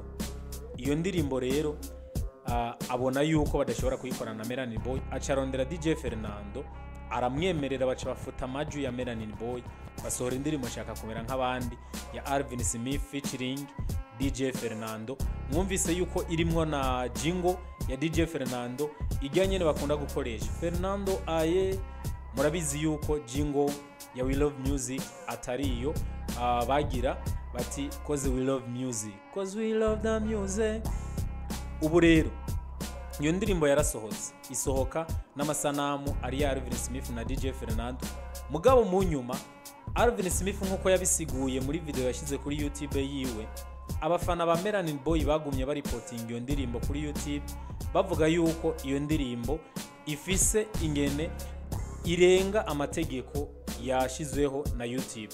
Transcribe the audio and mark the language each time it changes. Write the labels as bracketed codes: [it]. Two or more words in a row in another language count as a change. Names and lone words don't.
[rn] Iyo ndirimbo rero abona yuko badashobora kuyikorana na Melanin Boy, acarondera DJ Fernando aramwemerera baca bafuta amaju ya Melanin Boy basohora indirimbo shaka kumera nk'abandi ya Alvin Smith featuring DJ Fernando. Mwumvise yuko irimwo na jingle ya DJ Fernando ijyanye bakunda gukoresha Fernando aye. Murabizi yuko jingle ya We Love Music atariyo bagira bati [en] cause we love music, cause we love the music. [rn] Ubu rero iyo ndirimbo yarasohotse, isohoka n'amasanamu ari ya Alvin Smith na DJ Fernando. Mugabo mu nyuma Alvin Smith nkuko yabisiguye muri video yashize kuri YouTube yiwe, abafana ba Melanin Boy bagumye baripotinga iyo ndirimbo kuri YouTube bavuga yuko iyo ndirimbo ifise ingene irenga amategeko yashizweho na YouTube.